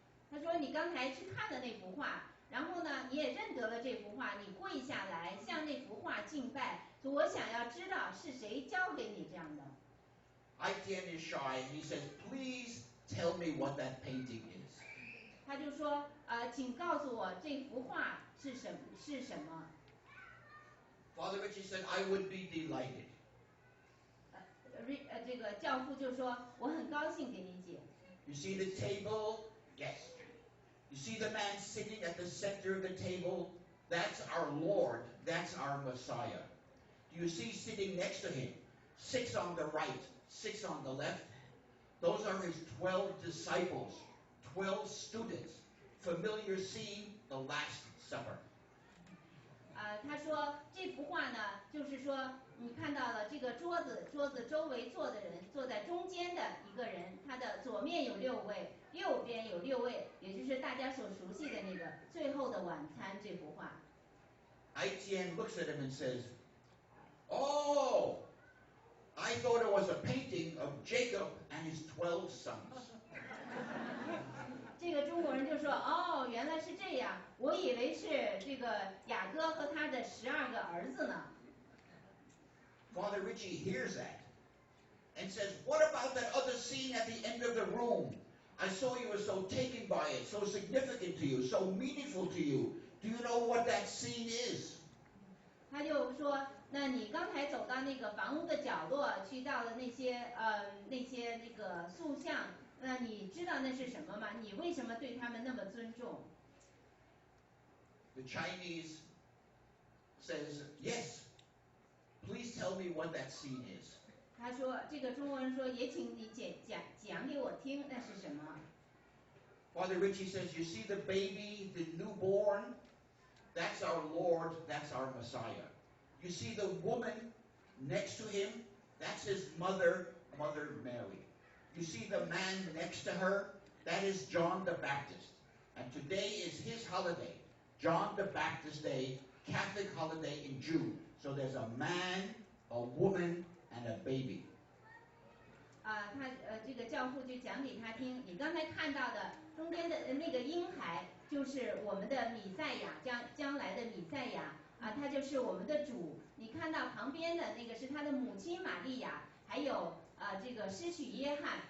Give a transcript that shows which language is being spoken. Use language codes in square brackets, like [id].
[zh] 他说你刚才去看了那幅画，然后呢，你也认得了这幅画，你跪下来向那幅画敬拜。我想要知道是谁教给你这样的。 [en] Aitian is shy, and he says, "Please tell me what that painting is." [zh] 他就说请告诉我这幅画是什么。 [en] Father Richie said, "I would be delighted." [zh] 这个教父就说我很高兴给你解。 [en] You see the table? Yes. You see the man sitting at the center of the table? That's our Lord. That's our Messiah. Do you see sitting next to him? 6 on the right, 6 on the left. Those are his 12 disciples, 12 students. Familiar scene, the Last Supper. [zh] 他说这幅画呢，就是说你看到了这个桌子周围坐的人，坐在中间的一个人，他的左面有6位，右边有6位，也就是大家所熟悉的那个《最后的晚餐》这幅画。 [en] Etienne looks at him and says, "Oh, I thought it was a painting of Jacob and his 12 sons." [zh] 这个中国人就说：“哦，原来是这样，我以为是这个雅各和他的12个儿子呢。” [en] Father Richie hears that and says, "What about that other scene at the end of the room? I saw you were so taken by it, so significant to you, so meaningful to you. Do you know what that scene is?" [zh] 他就说：“那你刚才走到那个房屋的角落，去到了那些那个塑像，那你知道那是什么吗？你为什么对他们那么尊重？” [en] The Chinese says, "Yes. Please tell me what that scene is." [zh] 他说：“这个中国人说，也请你讲给我听，那是什么？” [en] Father Richie says, "You see the baby, the newborn? That's our Lord, that's our Messiah. You see the woman next to him? That's his mother, Mother Mary. You see the man next to her? That is John the Baptist. And today is his holiday, John the Baptist Day, Catholic holiday in June. So there's a man, a woman, and a baby." [zh] 这个教父就讲给他听，你刚才看到的中间的那个婴孩，就是我们的弥赛亚，将来的弥赛亚他就是我们的主。你看到旁边的那个是他的母亲玛利亚，还有这个施洗约翰。